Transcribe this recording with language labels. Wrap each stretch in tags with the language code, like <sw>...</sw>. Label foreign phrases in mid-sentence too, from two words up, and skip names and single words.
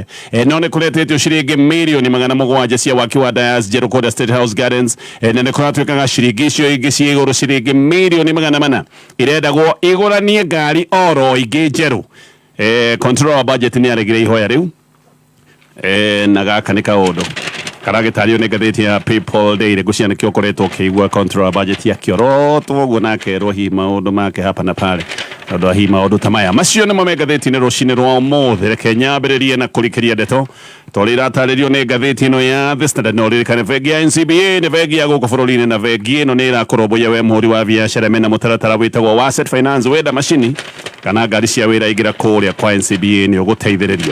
<ki>No nĩ kũretĩtio ciringi mirioni 700 cia waki wa Dias njerũ kũrĩa State House Gardens na nĩ kũratuĩkaga ciringi icio ingĩ ciĩ igũrũ ciringi mirioni 400 irendagwo igũranie ngari oro ingĩ njerũ. Controller wa budget nĩ aregire ihoya rĩu na gaka nĩ kaũndũ karagĩtario nĩ ngathĩti ya People Daily. Ngũciria nĩkĩo ũkoretwo ũkĩigua controller wa budget akĩorotwo ũguo na akerwo hihi maũndũ make hapa na pale tondũ wa hihi maũndũ ta maya macio nĩmo me ngathĩti-inĩ rũcinĩ rwa ũmũthĩ. Reke nyambĩrĩrie na kũrikĩria ndeto tondũ iratarĩrio nĩ ngathĩti ĩno ya The Standard. No ririkane bengi ya NCBA nĩ bengi ya gũkũ bũrũri-inĩ na bengi ĩno nĩ ĩrakũrũmbũiya we mũhũri wa biacara mena mũtaratara wĩtagwo wa Asset Finance. Wenda macini kana ngari cia wĩra ingĩra kũrĩa kwa NCBA nĩ ũgũteithĩrĩrio.</ki>